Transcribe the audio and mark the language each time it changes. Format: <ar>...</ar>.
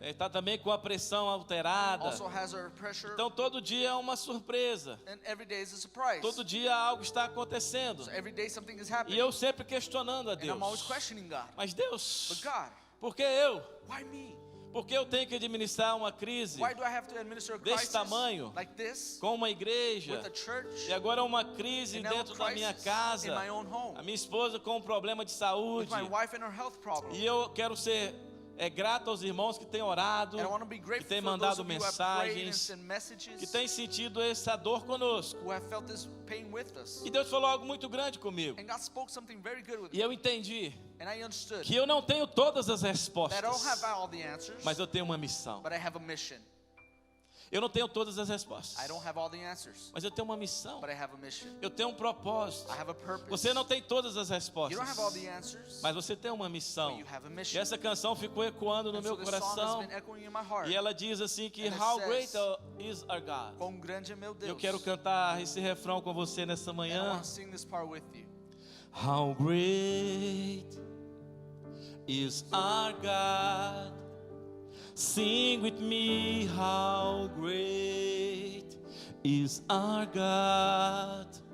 <pt>Está também com a pressão alterada.</pt> <en>Also has her pressure.</en> <pt>Então todo dia é uma surpresa.</pt> <en>And every day is a surprise.</en> <pt>Todo dia algo está acontecendo.</pt> <en>So every day something is</en> <pt>E</pt> <en>happening.</en> <pt>eu sempre questionando a</pt> <en>And I'm always</en> <pt>Deus.</pt> <en>questioning God.</en> <pt>Mas Deus,</pt> <en>But God,</en> <pt>por que eu?</pt> <en>why me?</en> <pt>Por que eu tenho que administrar uma crise</pt> <en>Why do I have to administer a</en> <pt>desse</pt> <en>crisis</en> <pt>tamanho,</pt> <en>like this</en> <pt>com uma igreja</pt> <en>with a church</en> <pt>e agora uma crise</pt> <en>and now a</en> <pt>dentro da minha</pt> <en>crisis</en> <pt>casa?</pt> <en>in my own home</en> <pt>A minha esposa com um problema de</pt> <en>with</en> <pt>saúde.</pt> <en>my wife and her health problem?</en> <pt>E eu quero ser grato aos irmãos que têm orado,</pt> <en>And I want to be</en> <pt>que</pt> <en>grateful</en> <pt>têm</pt> <en>for those</en> <pt>mandado</pt> <en>of you who have prayed and</en> <pt>mensagens,</pt> <en>sent messages,</en> <pt>que têm sentido essa dor conosco.</pt> <en>who have felt this pain with us.</en> <pt>E Deus falou algo muito grande comigo.</pt> <en>And God spoke something very good with</en> <pt>E</pt> <en>me.</en> <pt>eu entendi</pt> <en>And I understood</en> <pt>que eu não tenho todas as</pt> <en>that I</en> <pt>respostas,</pt> <en>don't have all the answers,</en> <pt>mas eu tenho uma missão.</pt> <en>but I have a mission.</en> <pt>Eu não tenho todas as respostas,</pt> <en>I don't have all the answers,</en> <pt>mas eu tenho uma missão.</pt> <en>but I have a mission.</en> <pt>Eu tenho um propósito.</pt> <en>I have a purpose.</en> <pt>Você não tem todas as</pt> <en>You don't have all</en> <pt>respostas,</pt> <en>the answers,</en> <pt>mas você tem uma</pt> <en>but</en> <pt>missão.</pt> <en>you have a</en> <pt>E</pt> <en>mission.</en> <pt>essa canção ficou ecoando no</pt> <en>And</en> <pt>meu</pt> <en>so this song has</en> <pt>coração.</pt> <en>been echoing in my heart.</en> <pt>E ela diz assim que</pt> <en>And it How great says, is our God.</en> <pt>Quão grande é meu Deus. Eu quero cantar esse refrão com você nessa</pt> <en>And I</en> <pt>manhã.</pt> <en>want to sing this part with you. How great is our God. Sing with me, how great is our God.</en>